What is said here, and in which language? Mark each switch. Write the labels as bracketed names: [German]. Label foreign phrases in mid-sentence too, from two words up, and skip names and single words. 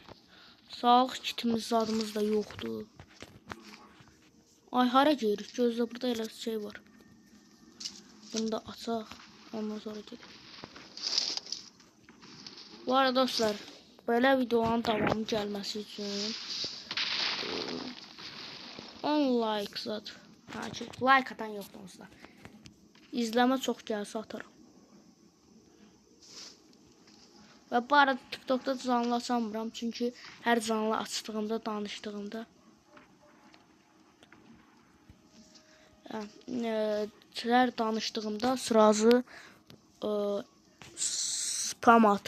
[Azerbaijani] Sağlıq kitimiz zadımız da yoxdur. Ay hara gedirik? Gözlə burada elə şey var. Bunu da açaq. Ondan sonra gedək. Bu arada dostlar, belə videonun davamı gəlməsi üçün 10 like zat. Like atan yoxdur onsuz. İzləmə çox gəlsə atarım. Və bu arada TikTok'da canlı açamıram. Çünki hər canlı açdığımda, danışdığımda hər danışdığımda sırası spam atır.